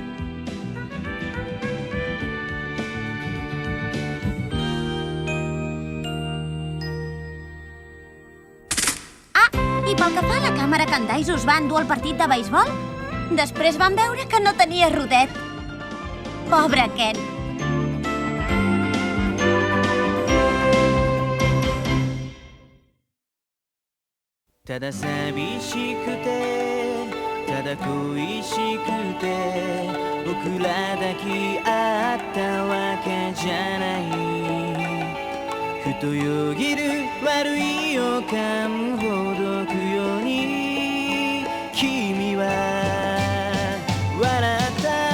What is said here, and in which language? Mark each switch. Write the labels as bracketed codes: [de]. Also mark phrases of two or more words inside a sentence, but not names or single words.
[ca] I pel que fa a la càmera que en Daiso us va endur al partit de beisbol, després van veure que no tenia rodet. Pobre Ken. [ja] ただ寂しくてただ恋しくて僕ら抱き合ったわけじゃないふとよぎる悪い予感ほどくように君は笑った